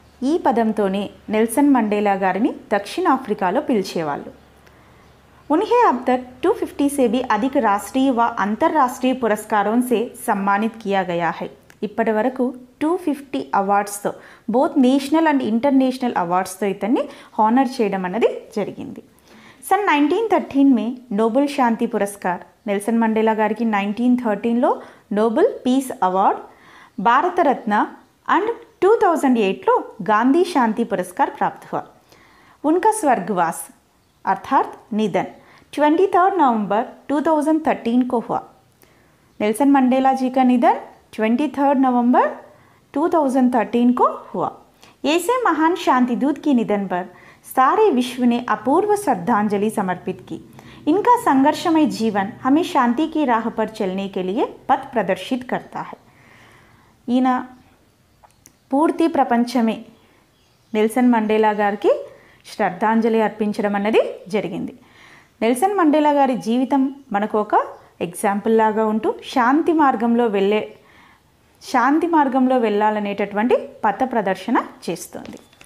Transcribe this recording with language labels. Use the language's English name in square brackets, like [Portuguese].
[Telugu] ఈ పదంతోనే Nelson Mandela గారిని దక్షిణ ఆఫ్రికాలో పిలిచేవాళ్ళు. [Hindi] उन्हें अब तक 250 से भी अधिक राष्ट्रीय व अंतर्राष्ट्रीय पुरस्कारों से सम्मानित किया गया है. [Telugu] इప్పటి వరకు 250 అవార్డ్స్తో బోత్ నేషనల్ అండ్ ఇంటర్నేషనల్ అవార్డ్స్తో ఇతన్ని హానర్ చేయడం అన్నది జరిగింది. [Hindi] सन 1913 में [Telugu] నోబెల్ శాంతి పురస్కార్ నెల్సన్ మండేలా గారికి 1913లో Nobel peace award, Bharat Ratna and 2008లో [Hindi] Gandhi शांति पुरस्कार प्राप्त हुआ. उनका स्वर्गवास अर्थात निधन 23 नवंबर 2013 को हुआ. नेल्सन मंडेला जी का निधन 23 नवंबर 2013 को हुआ. ऐसे महान शांति दूत के निधन पर सारे विश्व ने अपूर्व श्रद्धांजलि समर्पित की. इनका संघर्षमय जीवन हमें शांति की राह पर चलने के लिए पथ प्रदर्शित करता है. [Telugu] ఈయన పూర్తి ప్రపంచమే నెల్సన్ మండేలా గారికి శ్రద్ధాంజలి అర్పించడం అన్నది జరిగింది. నెల్సన్ మండేలా గారి జీవితం మనకు ఒక ఎగ్జాంపుల్ లాగా ఉంటూ శాంతి మార్గంలో వెళ్ళాలనేటటువంటి పథ ప్రదర్శన చేస్తుంది.